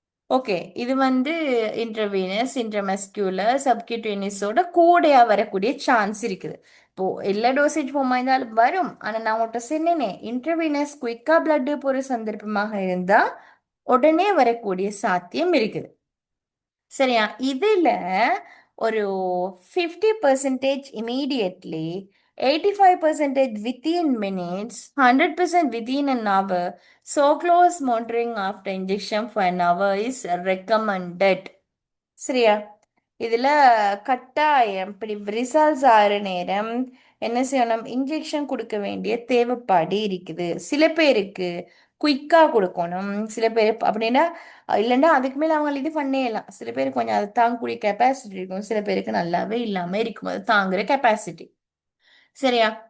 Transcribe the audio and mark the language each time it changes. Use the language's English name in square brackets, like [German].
[Tamil] Okay, இது வந்து இன்ட்ரவீனஸ், இன்ட்ரமஸ்குலர், சப்கியூட்டேனியஸோட கூடயா வரக்கூடிய சான்ஸ் இருக்குது. இப்போ எல்லா டோசேஜ் போமா இருந்தாலும் வரும். ஆனா நான் உங்கள்கிட்ட சொன்னேனே, இன்ட்ரவீனஸ் குயிக்கா பிளட் போற சந்தர்ப்பமாக இருந்தா உடனே வரக்கூடிய சாத்தியம் இருக்குது. சரியா? இதுல ஒரு [English] 50% immediately, 85% within minutes, 100% within an hour. So close monitoring after injection for an hour is recommended. [Tamil] சரியா? இதுல கட்டாயம் இப்படி ரிசல்ட்ஸ் ஆகிற நேரம் என்ன செய்யணும்? இன்ஜெக்ஷன் கொடுக்க வேண்டிய தேவைப்பாடு இருக்குது. சில பேருக்கு குயிக்கா கொடுக்கணும், சில பேர் அப்படின்னா இல்லைன்னா அதுக்கு மேல அவங்க இது பண்ணிடலாம். சில பேருக்கு கொஞ்சம் அதை தாங்கக்கூடிய கெப்பாசிட்டி இருக்கும், சில பேருக்கு நல்லாவே இல்லாம இருக்கும் அது தாங்குற கெப்பாசிட்டி. சரியா?